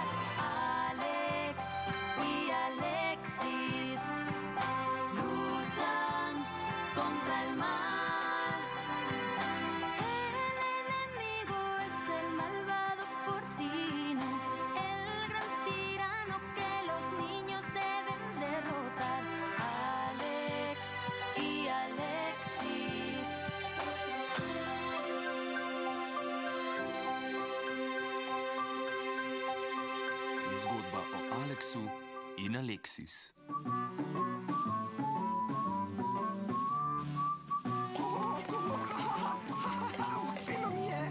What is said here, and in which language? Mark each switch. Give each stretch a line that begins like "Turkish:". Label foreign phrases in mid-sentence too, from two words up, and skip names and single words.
Spanish: Alex y Alexis luchan contra el mal. El enemigo es el malvado porcino, el gran tirano que los niños deben derrotar. Alex y Alexis.
Slovenian: Zgodba o Aleksu in Aleksis. Uspelo mi je.